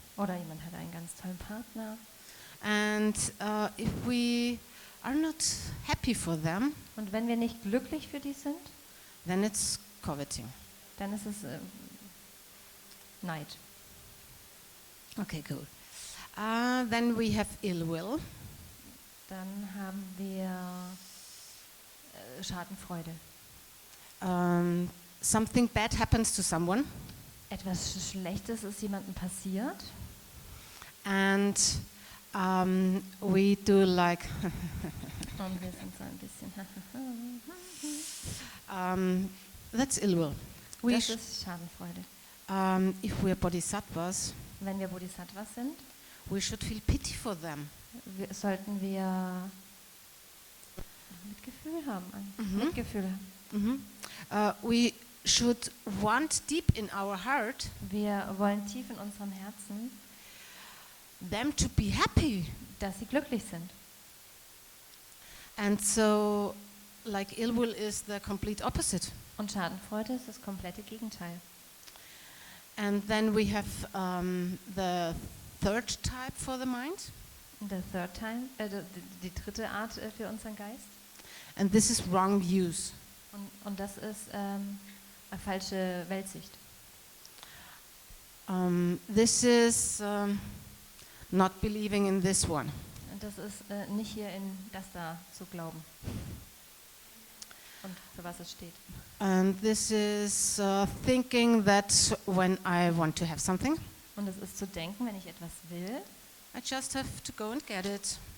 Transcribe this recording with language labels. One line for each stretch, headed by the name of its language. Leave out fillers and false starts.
German: Oder jemand hat einen ganz tollen Partner.
English: And if we are not happy for them,
German: Und wenn wir nicht glücklich für die sind,
English: then it's coveting.
German: dann ist es Neid.
English: Okay, cool. Then we have ill will.
German: Dann haben wir Schadenfreude.
English: Something bad happens to someone,
German: Etwas Schlechtes ist jemandem passiert
English: and we do like
German: und wir sind so ein bisschen.
English: that's ill will. We
German: Das sh- ist Schadenfreude.
English: if we are bodhisattvas,
German: Wenn wir Bodhisattvas sind,
English: we should feel pity for them.
German: sollten wir Mitgefühl haben. Mitgefühl.
English: We should want deep in our heart
German: Wir wollen tief in unserem Herzen,
English: them to be happy.
German: dass sie glücklich sind.
English: And so, like ill will is the complete opposite.
German: Und Schadenfreude ist das komplette Gegenteil.
English: And then we have the third type for the mind,
German: Und der
English: third time,
German: die dritte Art für unseren Geist.
English: and this is wrong views.
German: Und das ist eine falsche Weltsicht.
English: This is not believing in this one.
German: Und das ist nicht hier in das da zu glauben. Und für was es steht.
English: And this is thinking that when I want to have something,
German: Und es ist zu denken, wenn ich etwas will,
English: I just have to go and get it.